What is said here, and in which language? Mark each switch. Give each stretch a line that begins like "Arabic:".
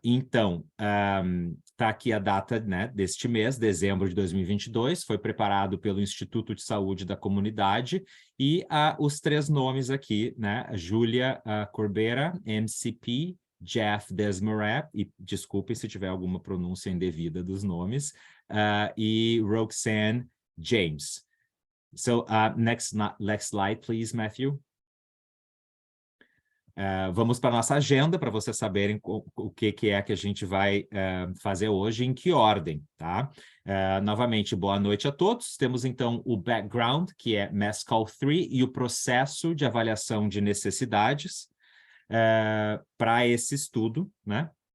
Portuguese: Então, está aqui a data, né, deste mês, dezembro de 2022, foi preparado pelo Instituto de Saúde da Comunidade, e os 3 nomes aqui, né, Júlia Corbera, MCP, Jeff Desmarais, e desculpem se tiver alguma pronúncia indevida dos nomes, e Roxanne James.
English: So, next slide, please, Matthew.
Portuguese: Vamos para a nossa agenda, para vocês saberem o que é que a gente vai fazer hoje, em que ordem, tá? Novamente, boa noite a todos. Temos, então, o background, que é MESCAL-3, e o processo de avaliação de necessidades para esse estudo, né?